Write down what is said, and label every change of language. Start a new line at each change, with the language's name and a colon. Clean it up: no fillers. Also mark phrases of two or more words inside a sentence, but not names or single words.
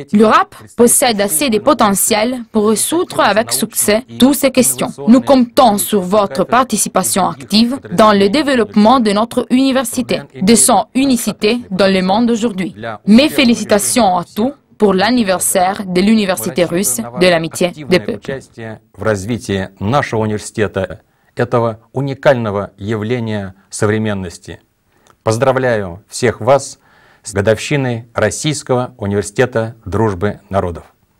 French: L'URAP possède assez de potentiel pour résoudre avec succès toutes ces questions. Nous comptons sur votre participation active dans le développement de notre université, de son unicité dans le monde aujourd'hui. Mes félicitations à tous pour l'anniversaire de l'université russe de l'amitié des peuples.
Russian: В развитии нашего университета, этого уникального явления современности. Поздравляю всех вас с годовщиной Российского университета дружбы народов.